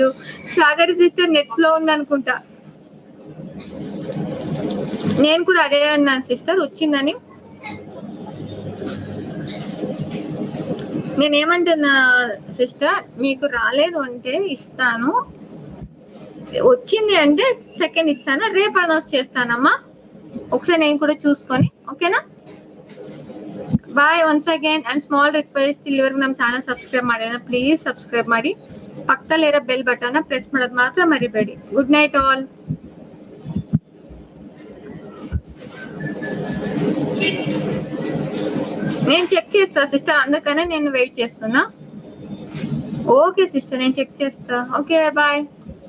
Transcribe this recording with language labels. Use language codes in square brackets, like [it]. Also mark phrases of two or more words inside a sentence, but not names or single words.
[te] సాగరి సిస్టర్ నెట్స్ లో ఉంది అనుకుంటా. నేను కూడా అదే అన్నాను సిస్టర్ వచ్చిందని. నేనేమంటున్నా సిస్టర్, మీకు రాలేదు అంటే ఇస్తాను, వచ్చింది అంటే సెకండ్ ఇస్తాను, రేపు అనౌన్స్ చేస్తానమ్మా. ఒకసారి నేను కూడా చూసుకొని [kn] ಓಕೆನಾ. [en] bye once again. and small request, [kn] ಇಲ್ಲಿವರೆಗೂ ನಮ್ಮ ಚಾನಲ್ ಸಬ್ಸ್ಕ್ರೈಬ್ ಮಾಡಿಲ್ಲ [en] please subscribe [kn] ಮಾಡಿ, ಪಕ್ಕದಲ್ಲಿರೋ [en] bell button [kn] ಪ್ರೆಸ್ ಮಾಡೋದು ಮಾತ್ರ ಮರಿಬೇಡಿ. [en] good night all. [te] నేను చెక్ చేస్తా సిస్టర్, అందుకనే నేను వెయిట్ చేస్తున్నా. ఓకే సిస్టర్, నేను చెక్ చేస్తా. [en] okay bye.